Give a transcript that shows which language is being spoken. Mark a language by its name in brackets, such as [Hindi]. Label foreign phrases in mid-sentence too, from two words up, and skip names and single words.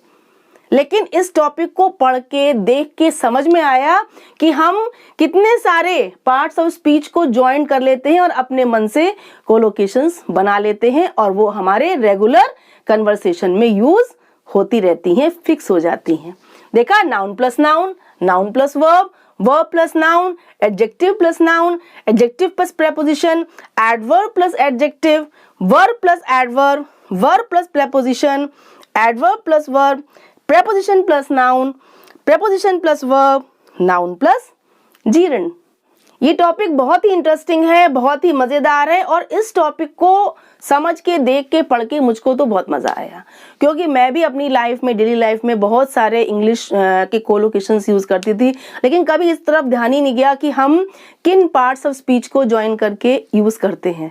[Hindi] लेकिन इस टॉपिक को पढ़ के, देख के समझ में आया कि हम कितने सारे [English] parts of speech [Hindi] को ज्वाइन कर लेते हैं और अपने मन से कोलोकेशंस बना लेते हैं और वो हमारे [English] regular conversation [Hindi] में यूज होती रहती हैं, फिक्स हो जाती हैं। [English] देखा, noun plus noun, noun plus verb, verb plus noun, adjective plus noun, adjective plus preposition, adverb plus adjective, verb plus adverb, verb plus preposition, adverb plus verb, preposition plus noun, preposition plus verb, noun plus gerund। [Hindi] ये टॉपिक बहुत ही इंटरेस्टिंग है, बहुत ही मजेदार है और इस टॉपिक को समझ के, देख के, पढ़ के मुझको तो बहुत मजा आया, क्योंकि मैं भी अपनी लाइफ में, [English] daily life [Hindi] में बहुत सारे इंग्लिश के कोलोकेशंस यूज करती थी, लेकिन कभी इस तरफ ध्यान ही नहीं गया कि हम किन [English] parts of speech [Hindi] को ज्वाइन करके यूज करते हैं।